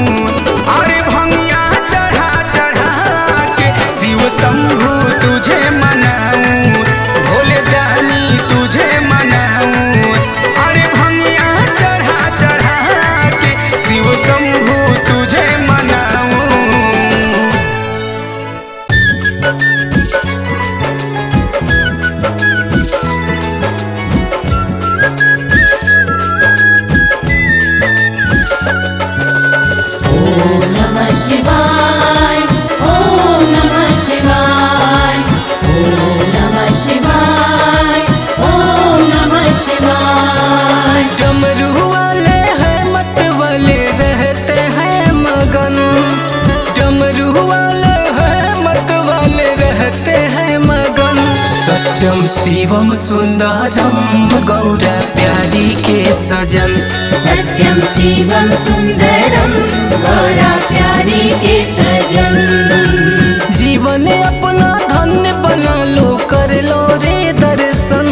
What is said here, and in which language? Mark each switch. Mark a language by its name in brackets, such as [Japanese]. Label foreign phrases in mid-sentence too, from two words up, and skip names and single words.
[Hindi] अरे भंगिया चढ़ा चढ़ा के शिव शंभु तुझे मनाऊं। भोले दानी तुझे मनाऊं। अरे भंगिया चढ़ा चढ़ा के शिव शंभु तुझे मनाऊं। [Sanskrit] ओम नमः शिवाय, ओम नमः शिवाय, ओम नमः शिवाय, ओम नमः शिवाय. [Hindi] डमरू वाले हैं मत वाले रहते हैं मगन। डमरू वाले हैं मत वाले रहते हैं मगन। [Sanskrit] सत्यम शिवम सुंदरम [Hindi] गौर प्यारी के सजन। [Sanskrit] सत्यम शिवम सुंदरम [Hindi] गौरा प्यारी के सजन। जीवन अपना धन्य बना लो कर लो रे दर्शन।